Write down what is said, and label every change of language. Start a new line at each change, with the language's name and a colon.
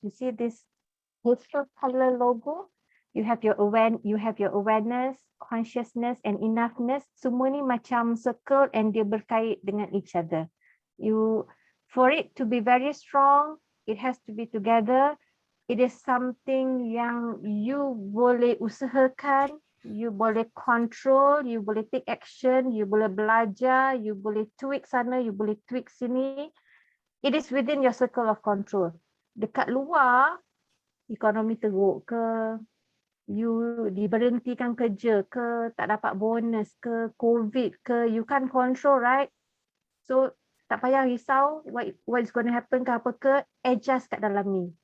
English: You see this pastel color logo? You have your awareness, consciousness and enoughness.
Malay: Semua ni macam circle and dia berkait dengan each other.
English: For it to be very strong, it has to be together. It is something
Malay: yang you boleh usahakan,
English: you boleh control, you boleh take action, you boleh belajar, you boleh tweak sana, you boleh tweak sini. It is within your circle of control.
Malay: Dekat luar, ekonomi teruk ke, you diberhentikan kerja ke, tak dapat bonus ke, COVID ke,
English: you can't control, right?
Malay: So tak payah risau
English: what is going to happen
Malay: ke apa ke, adjust kat dalam ni.